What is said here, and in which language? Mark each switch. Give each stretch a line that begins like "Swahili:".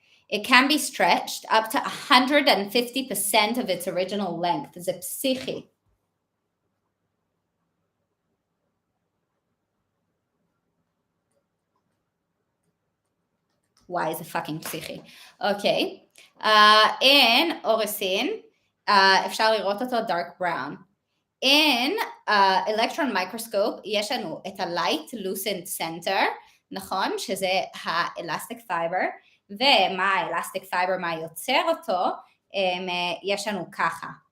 English: It can be stretched up to 150% of its original length.
Hebrew: זה פסיכי.
English: Why is it fucking פסיכי?
Hebrew: אוקיי. In אוריסין, אפשר לראות אותו
English: dark brown. In electron microscope
Hebrew: יש לנו את
English: ה-light lucent center,
Hebrew: נכון? שזה ה-elastic fiber, ומה ה-elastic fiber, מה יוצר אותו, יש לנו ככה.